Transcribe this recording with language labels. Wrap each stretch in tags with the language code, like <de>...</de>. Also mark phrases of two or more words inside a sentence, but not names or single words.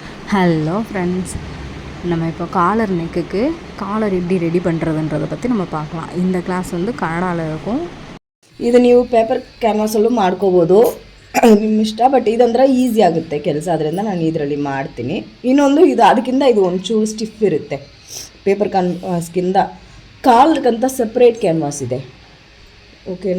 <ta>ஹலோ ஃப்ரெண்ட்ஸ், நம்ம இப்போ காலர் நெக்குக்கு காலர் எப்படி ரெடி பண்ணுறதுன்றதை பற்றி நம்ம பார்க்கலாம். இந்த ಕ್ಲಾಸ್ வந்து ಕನ್ನಡದಲ್ಲಿ இருக்கும்.</ta> <kn>ಇದು ನೀವು ಪೇಪರ್ ಕ್ಯಾನ್ವಾಸಲ್ಲೂ ಮಾಡ್ಕೋಬೋದು, ನಿಮ್ಮ ಇಷ್ಟ. ಬಟ್ ಇದಂದ್ರೆ ಈಸಿ ಆಗುತ್ತೆ ಕೆಲಸ, ಅದರಿಂದ ನಾನು ಇದರಲ್ಲಿ ಮಾಡ್ತೀನಿ. ಇನ್ನೊಂದು ಇದು ಅದಕ್ಕಿಂತ ಇದು ಒಂಚೂರು ಸ್ಟಿಫ್ ಇರುತ್ತೆ. ಪೇಪರ್ ಕ್ಯಾನ್ವಾಸ್ಗಿಂತ ಕಾಲರ್ಗಂತ</kn> <en>separate canvas</en> <kn>ಇದೆ, ಓಕೆನಾ.</kn>